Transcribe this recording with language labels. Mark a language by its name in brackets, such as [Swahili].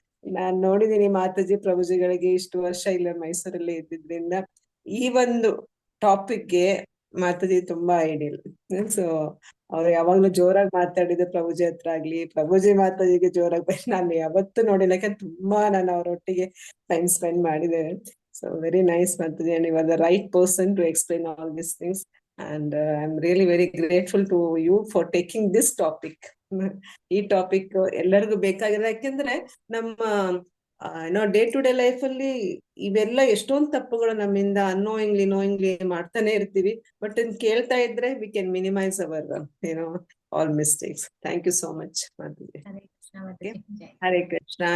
[Kannada] ನಾನ್ ನೋಡಿದೀನಿ ಮಾತಾಜಿ ಪ್ರಭುಜಿಗಳಿಗೆ ಇಷ್ಟು ವರ್ಷ ಇಲ್ಲ ಮೈಸೂರಲ್ಲಿ ಇದ್ದಿದ್ರಿಂದ. ಈ ಒಂದು ಟಾಪಿಕ್ಗೆ ಮಾತಾಜಿ ತುಂಬಾ ಐಡಿಯಲ್. ಸೊ ಅವ್ರು ಯಾವಾಗ್ಲೂ ಜೋರಾಗಿ ಮಾತಾಡಿದ್ದು ಪ್ರಭುಜಿ ಹತ್ರ ಆಗ್ಲಿ, ಪ್ರಭುಜಿ ಮಾತಾಜಿಗೆ ಜೋರಾಗಿ ನಾನು ಯಾವತ್ತೂ ನೋಡಿಲ್ಲ, ಯಾಕಂದ್ರೆ ತುಂಬಾ ನಾನು ಅವರೊಟ್ಟಿಗೆ ಟೈಮ್ ಸ್ಪೆಂಡ್ ಮಾಡಿದ್ದೇನೆ. [English] So very nice, Mataji, and you are the right person to explain all these things. And I'm really very grateful to you for taking this topic. [Kannada] ಈ ಟಾಪಿಕ್ ಎಲ್ಲರಿಗೂ ಬೇಕಾಗಿದೆ. ಯಾಕೆಂದ್ರೆ ನಮ್ಮ [English] day to day life [Kannada] ಅಲ್ಲಿ ಇವೆಲ್ಲ ಎಷ್ಟೊಂದು ತಪ್ಪುಗಳು ನಮ್ಮಿಂದ ನೋಯಿಂಗ್ಲಿ ಮಾಡ್ತಾನೆ ಇರ್ತೀವಿ. ಬಟ್ ಕೇಳ್ತಾ ಇದ್ರೆ [English] We can minimise our all mistakes. Thank you so much ಮಾತಾಜಿ. ಹರೇ ಕೃಷ್ಣ.